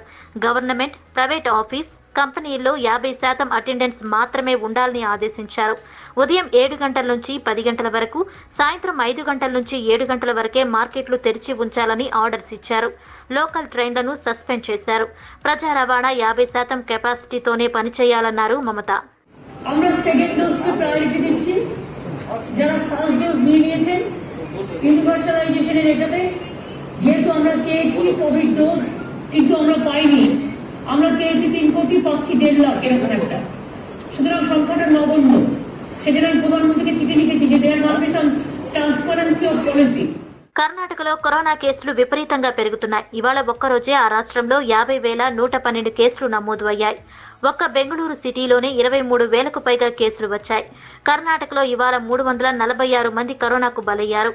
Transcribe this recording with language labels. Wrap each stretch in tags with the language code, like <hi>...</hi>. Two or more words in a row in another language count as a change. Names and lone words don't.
<en>Government, private office,</en> <te>కంపెనీల్లో 50% అటెండెన్స్ మాత్రమే ఉండాలని ఆదేశించారు. ఉదయం 7 గంటల నుంచి 10 గంటల వరకు, సాయంత్రం 5 గంటల నుంచి 7 గంటల వరకే మార్కెట్లు తెరిచి ఉంచాలని ఆర్డర్స్ ఇచ్చారు. లోకల్ ట్రైన్లను సస్పెండ్ చేశారు. ప్రజా రవాణా 50% కెపాసిటీతోనే పనిచేయాలన్నారు మమత.</te> <bn>যারা</bn> <en>first dose</en> <bn>নিয়ে নিয়েছেন ইউনিভার্সালাইজেশনের এটাতে যেহেতু আমরা চেয়েছি</bn> <en>COVID dose</en> <bn>কিন্তু আমরা পাইনি, আমরা চেয়েছি 3 কোটি, পাচ্ছি 1.5 লাখ এরকম একটা, সুতরাং সংখ্যাটা নগণ্য। সেজন্য আমি প্রধানমন্ত্রীকে চিঠি লিখেছি যে</bn> <en>There must be some transparency of policy.</en> <te>కర్ణాటకలో కరోనా కేసులు విపరీతంగా పెరుగుతున్నాయి. ఇవాళ ఒక్కరోజే ఆ రాష్ట్రంలో 50,112 కేసులు నమోదు అయ్యాయి. ఒక్క బెంగళూరు సిటీలోనే 23,000కు పైగా కేసులు వచ్చాయి. కర్ణాటకలో ఇవాళ 346 మంది కరోనాకు బలయ్యారు.</te>